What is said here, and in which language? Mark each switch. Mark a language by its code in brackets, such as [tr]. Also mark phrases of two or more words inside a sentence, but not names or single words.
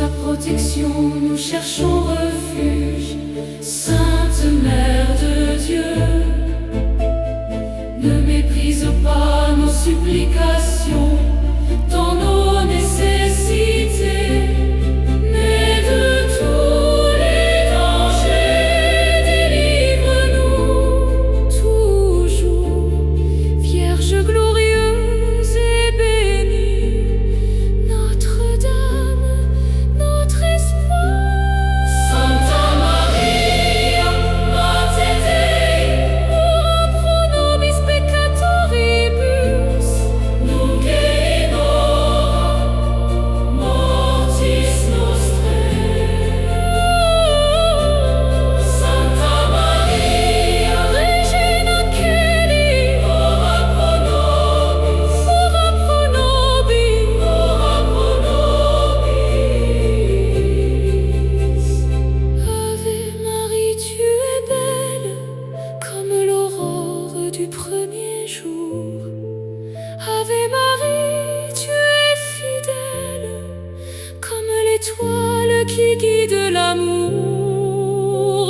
[fr] protection, nous cherchons refuge. Sainte Mère de Dieu, ne méprise pas nos supplications dans nos nécessités, mais de tous les dangers, délivre-nous toujours. Vierge glorieuse et bénie, Notre-Dame, notre espoir. [la] Santa Maria, Mater Dei, ora pro nobis peccatoribus, nunc et in hora mortis nostrae. Santa Maria, Regina Caeli, ora pro nobis, ora pro nobis, ora pro nobis. [fr] Ave Marie, tu es belle comme l'aurore du premier jour. Ave Marie, tu es fidèle comme l'étoile qui guide l'amour.